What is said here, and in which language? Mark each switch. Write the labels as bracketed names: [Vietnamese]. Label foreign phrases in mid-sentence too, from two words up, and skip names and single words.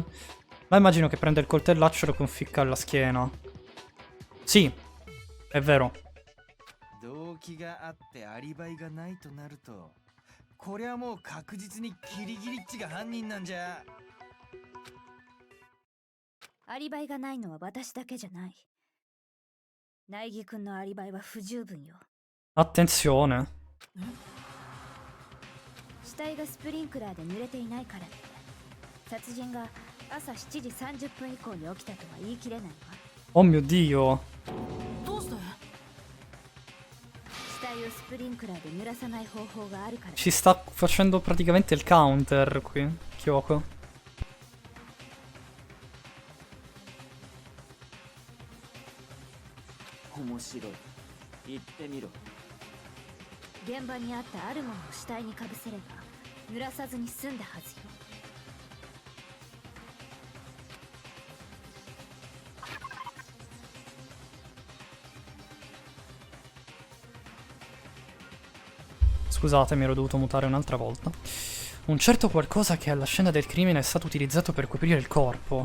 [Italian] Ma immagino che prende il coltellaccio e lo conficca alla schiena. Sì, è vero. [Japanese] 動機があってアリバイがないとなると、これはもう確実にキリギリッチが犯人なんじゃ。アリバイがないのは私だけじゃない。苗木くんのアリバイは不十分よ。 [Italian] Attenzione. [Japanese] 死体がスプリンクラーで濡れていないからって殺人が朝7時30分以降に起きたとは言い切れないわ。 [Italian] Oh mio Dio. [Japanese] どうして？死体をスプリンクラーで濡らさない方法があるから。 [Italian] Ci sta facendo praticamente il counter qui, Kyoko. [Japanese] 面白い。言ってみろ。現場にあったあるものを死体にかぶせれば濡らさずに済んだはずよ。 [Italian] Scusate, mi ero dovuto mutare un'altra volta. Un certo qualcosa che alla scena del crimine è stato utilizzato per coprire il corpo.